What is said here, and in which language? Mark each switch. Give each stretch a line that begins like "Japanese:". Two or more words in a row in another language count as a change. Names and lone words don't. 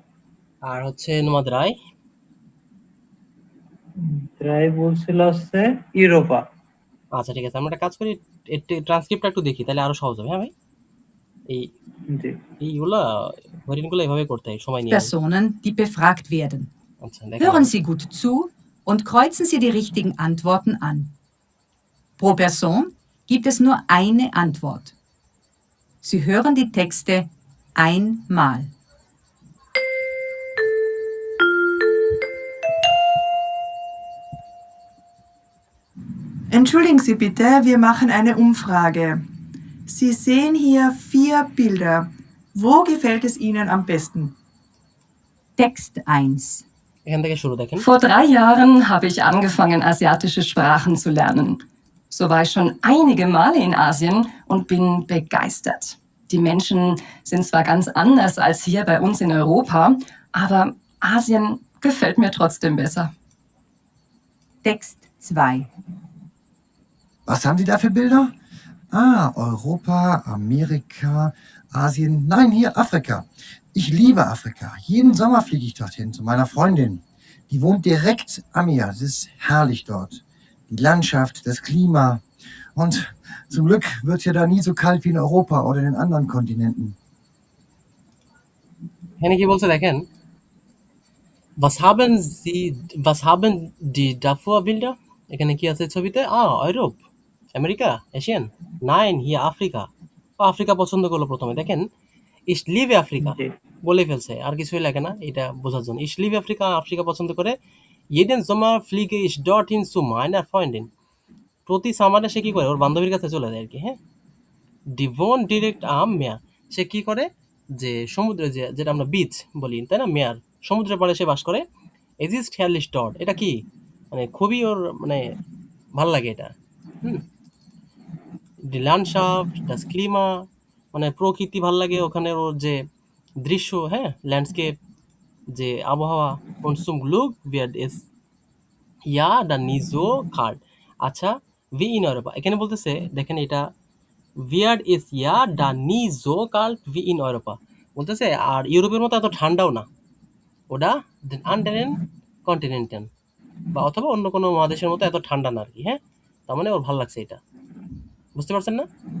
Bangla: আর হচ্ছে
German: Nummer drei.
Bangla: ট্রাই বলছিল হচ্ছে ইউরোপা। আচ্ছা ঠিক আছে, আমরা একটা কাজ করি, ট্রান্সক্রিপ্টটা একটু দেখি, তাহলে আরো সহজ হবে, হ্যাঁ ভাই? এই জি। এইগুলা হরিণগুলো এভাবে করতে হয় সময় নিয়ে।
German: Personen, die befragt werden.
Bangla: আচ্ছা দেখেন।
German: Hören Sie gut zu und kreuzen Sie die richtigen Antworten an. Pro Person gibt es nur eine Antwort. Sie hören die Texte einmal. Entschuldigen Sie bitte, wir machen eine Umfrage. Sie sehen hier 4 Bilder. Wo gefällt es Ihnen am besten? Text 1.
Bangla: এখান থেকে শুরু দেখেন।
German: Vor 3 Jahren habe ich angefangen, asiatische Sprachen zu lernen. So war ich schon einige Male in Asien und bin begeistert. Die Menschen sind zwar ganz anders als hier bei uns in Europa, aber Asien gefällt mir trotzdem besser. Text 2. Was haben Sie da für Bilder? Ah, Europa, Amerika, Asien. Nein, hier Afrika. Ich liebe Afrika. Jeden Sommer fliege ich dorthin zu meiner Freundin. Die wohnt direkt am Meer. Es ist herrlich dort. Die Landschaft, das Klima. Und zum Glück wird es ja da nie so kalt wie in Europa oder in den anderen Kontinenten.
Bangla: এখানে কি বলছে দেখেন,
German: was haben die davor Bilder?
Bangla: এখানে কি আছে ছবিতে? ইউরোপ, আমেরিকা, এশিয়ান।
German: Nein, hier Afrika.
Bangla: ও আফ্রিকা পছন্দ করলো প্রথমে।
German: দেখেন, ich liebe Afrika
Bangla: জি বলে ফেলছে, আর কিছুই লাগে না এটা বোঝার জন্য।
German: ich liebe Afrika,
Bangla: আফ্রিকা পছন্দ করে।
German: jeden Sommer fliege ich dorthin zu meiner Freundin।
Bangla: প্রতি সামারে সে কি করে, ওর বান্ধবীর কাছে চলে যায় আর কি। হ্যাঁ,
German: die wohnt direkt am Meer।
Bangla: সে কি করে, যে সমুদ্রে, যেটা আমরা বিচ বলি তাই না, মেয়ার, সমুদ্রের পাড়ে সে বাস করে।
German: es ist herrlich dort,
Bangla: এটা কি মানে খুবই ওর মানে ভাল লাগে এটা। হুম,
German: die Landschaft, das Klima,
Bangla: মানে প্রকৃতি ভাল লাগে ওখানে, ওর যে দৃশ্য, হ্যাঁ, ল্যান্ডস্কেপ, যে আবহাওয়া।
German: und zum Glück wird es ja dann nie so kalt।
Bangla: আচ্ছা,
German: wie in Europa,
Bangla: এখানে বলতেছে দেখেন এটা
German: wird es ja dann nie so kalt wie in Europa।
Bangla: বলতেছে আর ইউরোপের মতো এত ঠান্ডাও না, ওটা
German: den anderen Kontinenten
Bangla: বা অথবা অন্য কোনো মহাদেশের মতো এত ঠান্ডা না আর কি। হ্যাঁ, তার মানে ওর ভালো লাগছে এটা, বুঝতে পারছেন না?